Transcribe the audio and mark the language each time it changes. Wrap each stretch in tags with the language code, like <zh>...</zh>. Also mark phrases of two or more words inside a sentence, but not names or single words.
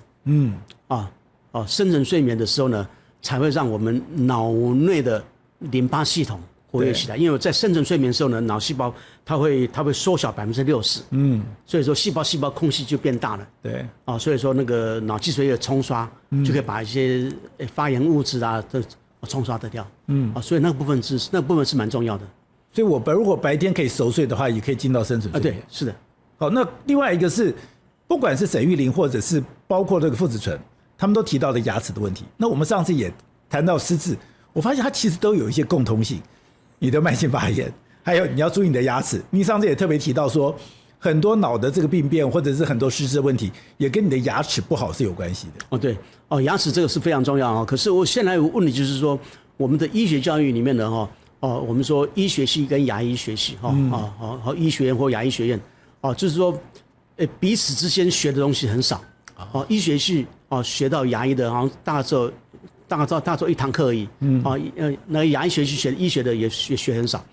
<zh>深層睡眠的時候呢，才會讓我們腦內的淋巴系統活躍起來，因為在深層睡眠的時候呢，腦細胞它會縮小60%，所以說細胞空隙就變大了，對，所以說那個腦脊髓液沖刷就可以把一些發炎物質都沖刷得掉，所以那個部分是蠻重要的。所以我如果白天可以熟睡的話，也可以進到深層睡眠。對，是的。好，那另外一個是，不管是沈玉琳或者是包括這個傅子純，他們都提到了牙齒的問題。那我們上次也談到失智，我發現它其實都有一些共通性。你的慢性發炎，還有你要注意你的牙齒。你上次也特別提到說，很多腦的這個病變或者是很多失智的問題，也跟你的牙齒不好是有關係的。對，牙齒這個是非常重要。可是我現在有個問題就是說，我們的醫學教育裡面呢我們說醫學系跟牙醫學系和醫學院或牙醫學院就是說彼此之間學的東西很少。醫學系學到牙醫的好像大概做1堂課而已，那牙醫學系學醫學的也學很少。</zh>